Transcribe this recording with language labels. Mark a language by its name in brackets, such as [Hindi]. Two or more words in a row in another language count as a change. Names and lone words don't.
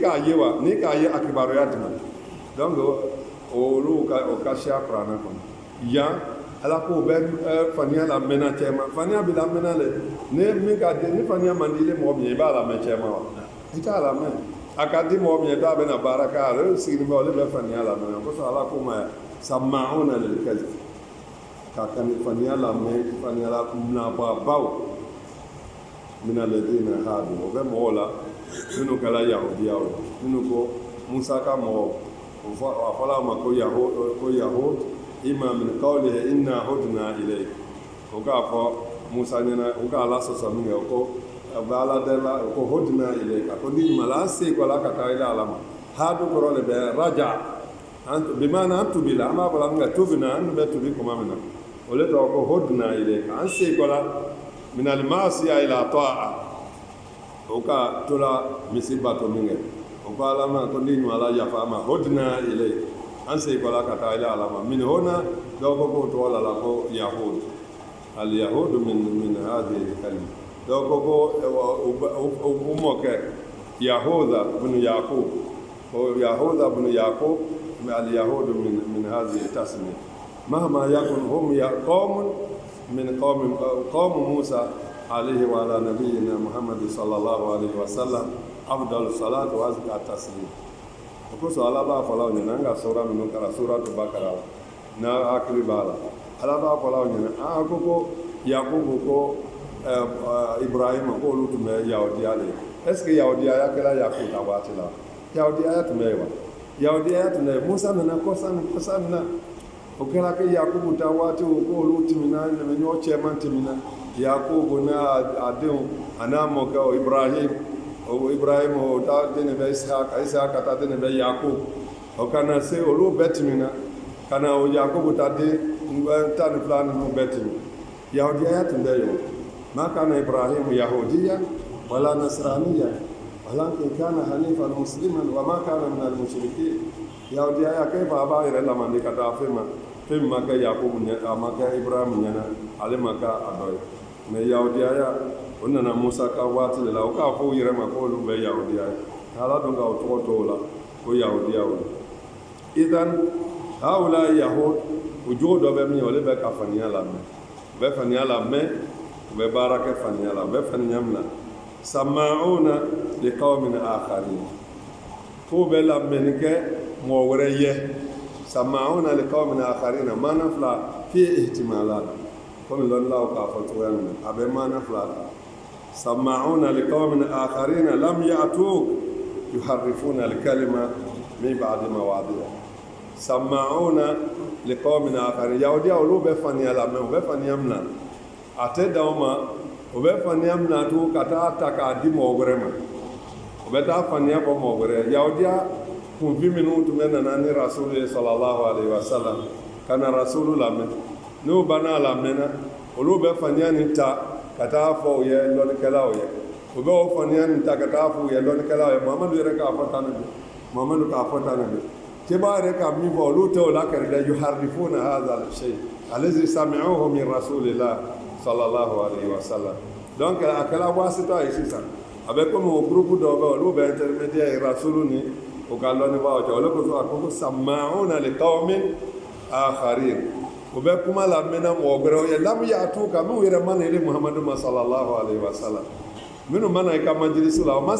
[Bambara] k'a ye wa n'i k'a ye a kibaruya di ma donc olu ka siya kuranɛ kɔnɔ yan ala ko bɛ faniya la mɛnna cɛma faniya bɛ la mɛnna dɛ ni faniya man di mɔgɔ min ye i b'a lamɛn cɛma wa i t'a lamɛn a ka di mɔgɔ min ye dɔw bɛ na baara kɛ ale sigilen bɛ olu bɛ faniya lamɛn kosɔn ala ko ma [Arabic] سماعون للكذب [Bambara] ka faniya lamɛn faniya la nababaw [Arabic] من الذين هادوا [Bambara] o bɛ mɔgɔw la minnu kɛra yahudiyaw minnu ko musa ka mɔgɔw a fɔra ma ko yahud ima [Arabic] من قوله إنا هدنا إليك [Bambara] o k'a fɔ musa ɲɛna o ka ala sɔsɔ min kɛ ko a bɛ ala dɛla ko [Arabic] هدنا إليك [Bambara] ko ni mala an se ko ala ka taa ila ala ma hadu kɔrɔ de bɛ raja bimana an tubi la an b'a fɔ la min kɛ tubina an bɛ tubi kuma min na o le tɔgɔ ko [Arabic] هدنا إليك [Bambara] an se ko la [Arabic] من المعصية إلى الطاعة [Bambara] o ka tola misi bato min kɛ o ko ala ma ko ni ɲɔ ala yafa ma [Arabic] هدنا إليك [Bambara] an se ko la ka taa ila ala ma min hona dɔw ko k'o tɔgɔ la ko yahud [Arabic] اليهود من هذه الكلمة [Bambara] dɔw ko o mɔkɛ [Arabic] يهوذا بن يعقوب o يهوذا بن يعقوب اليهود من هذه التسمية مهما يكن هم قوم من قوم موسى عليه وعلى نبينا محمد صلى الله عليه وسلم أفضل صلاة وأزكى تسليم [Bambara] o kosɔn ala b'a fɔ aw ɲɛna an ka sura minnu kɛra suratu bakara la n'a hakili b'a la ala b'a fɔ aw ɲɛna a ko yakubu ko ibrahima ko olu tun bɛ yahudiya de [French] est ce que [Bambara] yahudiyaya kɛra yakubu ta waati la yahudiyaya tun bɛ yen wa yahudiyaya tun bɛ yen musa nana kɔsa na o kɛra kɛ yakubu ta waati o ko olu tɛmɛna ɲɔ cɛman tɛmɛna yakubu n'a denw a n'a mɔkɛ o ibrahim o ta den bɛ isaka ta den bɛ yakub o kana se olu bɛɛ tɛmɛna kana o yakubu ta den 12 ninnu bɛɛ tɛmɛ yahudiyaya tun bɛ yen [Arabic] ما كان إبراهيم يهوديا ولا نصرانيا ولكن كان حنيفا مسلما وما كان من المشركين [Bambara] yahudiyaya kɛ fa b'a yɛrɛ lamandi ka taa fɛn ma kɛ yakubu ɲɛ a ma kɛ ibrahim ɲɛna ale ma kɛ a dɔ ye mais yahudiyaya o nana musa ka waati de la o k'a fɔ u yɛrɛ ma ko olu bɛ yahudiya ye ala dun k'aw tɔgɔ to o la ko yahudiyaw [Arabic] إذن هؤلاء يهود [Bambara] o jogo dɔ bɛ min olu bɛ ka faniya lamɛn u bɛ faniya lamɛn u bɛ baara kɛ faniya la u bɛ faniya min na [Arabic] سماعون لقوم آخرين [Bambara] k'u bɛ lamɛnni kɛ mɔgɔ wɛrɛ ye [Arabic] سماعون لقوم آخرين [Bambara] maana fila [Arabic] في احتمالات [Bambara] komi lɔnnilaw k'a fɔ cogoya min na a bɛ maana fila la [Arabic] سماعون لقوم آخرين لم يأتوك يحرفون الكلم من بعد مواضعه سماعون لقوم آخرين [Bambara] yahudiya olu bɛ faniya lamɛn u bɛ faniya min na a tɛ dan o ma u bɛ faniya min na to ka taa ta k'a di mɔgɔ wɛrɛ ma u bɛ taa faniya fɔ mɔgɔ wɛrɛ yahudiya kunfin minnu tun bɛ nana ni rasulu ye [Arabic] صلى الله عليه وسلم [Bambara] ka na rasulu lamɛn n'u banna lamɛnna olu bɛ faniya nin ta ka taa fɔ u ye lɔnnikɛlaw ye u bɛ o faniya nin ta ka taa fɔ u ye lɔnnikɛlaw ye mamadu yɛrɛ k'a fɔ tan de don mamadu k'a fɔ tan de don keba yɛrɛ ka min fɔ olu tɛ o la kɛrɛ dɛ [Arabic] يحرفون هذا الشيء الذي سمعوه من رسول الله صلى الله عليه وسلم [Bambara] donc a kɛra wasita ye sisan a bɛ komi o groupe dɔw bɛ olu bɛ intermédiaire rasulu ni o ka lɔnnibagaw cɛ o le kosɔn a ko ko [Arabic] سماعون لقوم آخرين [Bambara] u bɛ kuma lamɛnna mɔgɔ wɛrɛw ye [Arabic] لم يأتوا [Bambara] ka minnu yɛrɛ ma na ili muhamadu ma [Arabic] صلى الله عليه وسلم [Bambara] minnu ma na i ka majilisi la o ma